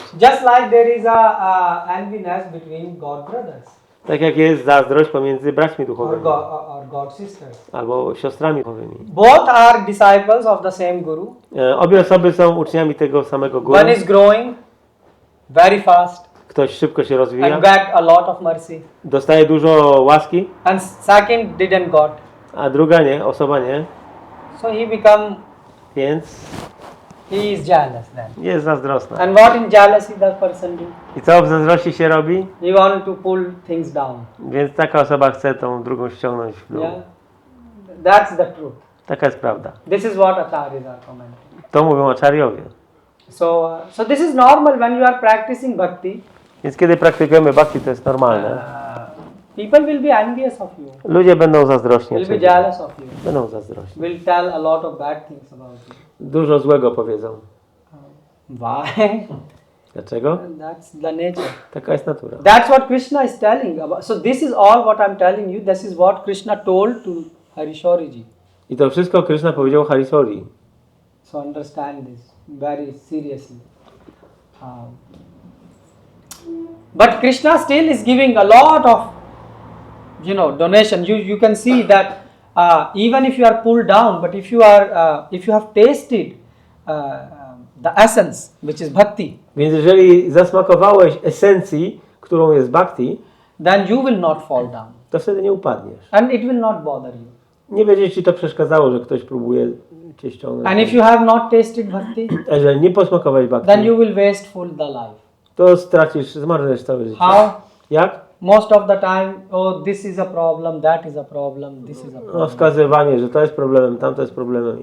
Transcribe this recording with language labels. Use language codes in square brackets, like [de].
[en] Just like there is a enviness between God brothers [pl] Tak jak jest zazdrość pomiędzy braćmi [en] or [pl] duchowymi [en] God sisters. [pl] albo siostrami duchowymi. [en] Both are disciples of the same Guru. [pl] Obie osoby są uczniami tego samego guru. [en] One is growing very fast [pl] Ktoś szybko się rozwija, [en] and get a lot of mercy, [pl] dostaje dużo łaski, [en] and second didn't got. [pl] a druga osoba nie, [en] So he become, [pl] więc [en] he is jealous then. [pl] jest zazdrosna. [en] And what in jealousy that person do? [pl] I co w zazdrości się robi? [en] He want to pull things down. [pl] Więc taka osoba chce tą drugą ściągnąć w dół. [en] Yeah, that's the truth. [pl] Taka jest prawda. [en] This is what acharyas are commenting. [pl] To mówią acharyowie. [en] So this is normal when you are practicing bhakti. [pl] Więc kiedy praktykujemy bhakti, to jest normalne. [en] People will be envious of you. [pl] Ludzie będą zazdrośni. [en] Will be jealous of you. [pl] Będą zazdrośni. [en] Will tell a lot of bad things about you. [pl] Dużo złego powiedzą. [en] Why? [pl] Dlaczego? [en] That's the nature. [pl] Taka jest natura. [en] That's what Krishna is telling about. So this is all what I'm telling you. This is what Krishna told to Harishoriji. [pl] I to wszystko Krishna powiedział Harisori. [en] So understand this very seriously. But Krishna still is giving a lot of, donation. You can see that even if you are pulled down, but if you have tasted the essence, which is bhakti, [pl] Więc jeżeli zasmakowałeś esencji, którą jest bhakti, [en] then you will not fall down, [pl] to wtedy nie upadniesz. [en] and it will not bother you. [pl] Nie będzie ci to przeszkadzało, że ktoś próbuje cię ściągnąć. [en] And if you have not tasted bhakti, [pl] A jeżeli nie posmakowałeś bhakti, [en] then you will waste full the life. [pl] to zmarnujesz całe życie. [en] How? [pl] Jak? [en] Most of the time, oh, this is a problem, that is a problem, this is a problem. [pl] No, wskazywanie, że to jest problemem, tamto jest problemem.